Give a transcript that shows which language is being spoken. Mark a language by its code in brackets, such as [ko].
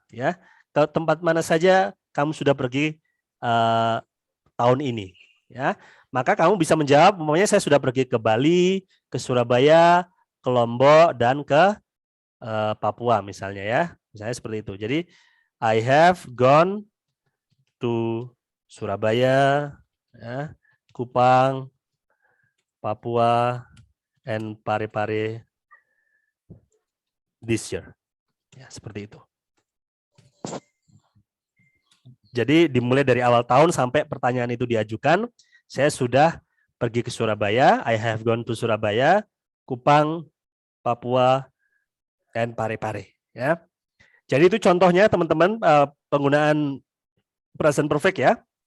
[id] Ya, ke tempat mana saja kamu sudah pergi tahun ini? Ya, maka kamu bisa menjawab, umpamanya saya sudah pergi ke Bali, ke Surabaya, ke Lombok, dan ke Papua misalnya ya, misalnya seperti itu. [en] Jadi I have gone to Surabaya, ya, Kupang, Papua, and Parepare this year. [id] Ya, seperti itu. Jadi dimulai dari awal tahun sampai pertanyaan itu diajukan, saya sudah pergi ke Surabaya, [en] I have gone to Surabaya, Kupang, Papua, and Parepare. [id] Ya. Jadi itu contohnya teman-teman penggunaan present perfect ya.